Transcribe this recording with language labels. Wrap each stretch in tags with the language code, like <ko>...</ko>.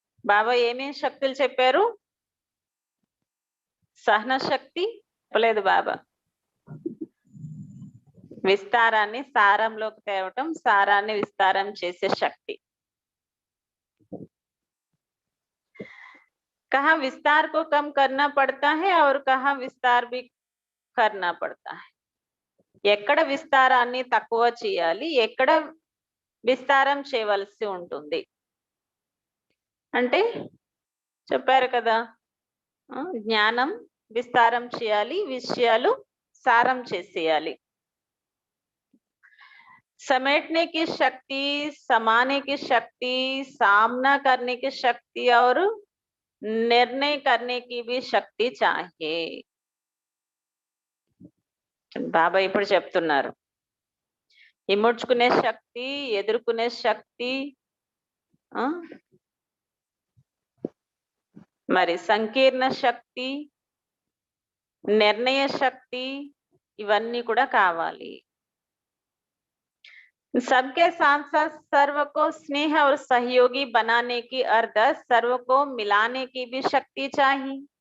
<te>బాబా ఏమేం శక్తులు చెప్పారు. సహన శక్తి చెప్పలేదు బాబా. విస్తారాన్ని సారంలోకి తేవటం, సారాన్ని విస్తారం చేసే శక్తి.</te> <hi>कहाँ विस्तार को कम करना पड़ता है और कहाँ विस्तार भी करना पड़ता है.</hi> <te>ఎక్కడ విస్తారాన్ని తక్కువ చేయాలి, ఎక్కడ విస్తారం చేయవలసి ఉంటుంది అంటే చెప్పారు కదా. జ్ఞానం విస్తారం చేయాలి, విషయాలు సారం చేసేయాలి.</te> <hi>समेटने की शक्ति, समाने की शक्ति, सामना करने की शक्ति और निर्णय करने की भी शक्ति चाहिए.</hi> <te>బాబా ఇప్పుడు చెప్తున్నారు, ఇముడ్చుకునే శక్తి, ఎదుర్కొనే శక్తి, మరి సంకీర్ణ శక్తి, నిర్ణయ శక్తి, ఇవన్నీ కూడా కావాలి.</te> <hi>सबके साथ साथ सर्व को स्नेह और सहयोगी बनाने की अर्थ सर्व को मिलाने की भी शक्ति चाहिए.</hi>